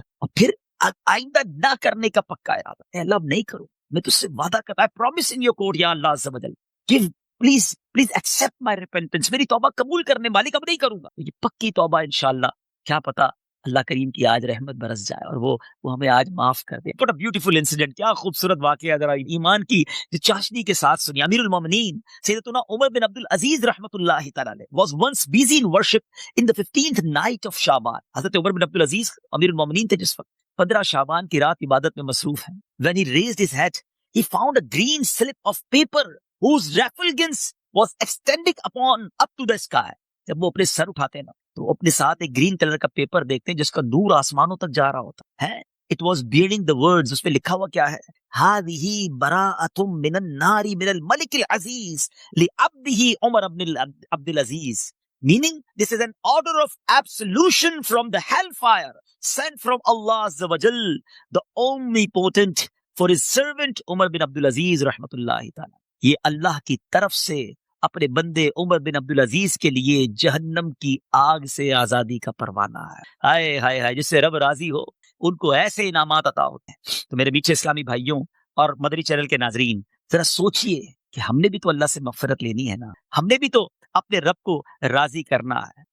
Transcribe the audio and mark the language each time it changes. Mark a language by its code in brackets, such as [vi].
[ur] اور پھر آئندہ نہ کرنے کا پکا ارادہ، اے اللہ اب نہیں کروں، میں تجھ سے وعدہ کرتا ہے، [en] promise in your court [ur] یا اللہ عز و جل، [en] give please accept my repentance, [ur] میری توبہ قبول کرنے، مالک اب نہیں کروں گا. یہ پکی توبہ انشاءاللہ. کیا پتا اللہ کریم کی آج رحمت برس جائے اور وہ ہمیں آج معاف کر دے. [en] What a beautiful incident، [ur] کیا خوبصورت واقعہ. ذرا ایمان کی چاشنی کے ساتھ سنی. [en] امیر المومنین سیدتنا عمر بن عبد العزیز رحمۃ اللہ تعالی علیہ was once busy in worship in the 15th night of شعبان. [ur] حضرت عمر بن عبد العزیز امیر المومنین تھے جس وقت 15 شعبان کی رات عبادت میں مصروف ہیں. [en] When he raised his head he found a green slip of paper whose refulgence was extending up to the sky. [ur] جب وہ اپنے سر اٹھاتے ہیں نا تو اپنے ساتھ ایک گرین کلر کا پیپر دیکھتے ہیں جس کا نور آسمانوں تک جا رہا ہوتا ہے. [en] It was bearing the words، [ur] اس پہ لکھا ہوا کیا ہے؟ [ar] هذه براءة من النار من الملك العزيز لعبده عمر بن عبد العزيز. [en] Meaning this is an order of absolution from the hellfire sent from Allah Azza wa Jal, the omnipotent, for his servant Umar bin Abdul Aziz rahmatullahi ta'ala. [ur] یہ اللہ کی طرف سے اپنے بندے عمر بن عبد العزیز کے لیے جہنم کی آگ سے آزادی کا پروانہ ہے. ہائے ہائے ہائے، جس سے رب راضی ہو ان کو ایسے انعامات عطا ہوتے ہیں. تو میرے میٹھے اسلامی بھائیوں اور مدری چینل کے ناظرین، ذرا سوچئے کہ ہم نے بھی تو اللہ سے مغفرت لینی ہے نا، ہم نے بھی تو اپنے رب کو راضی کرنا ہے.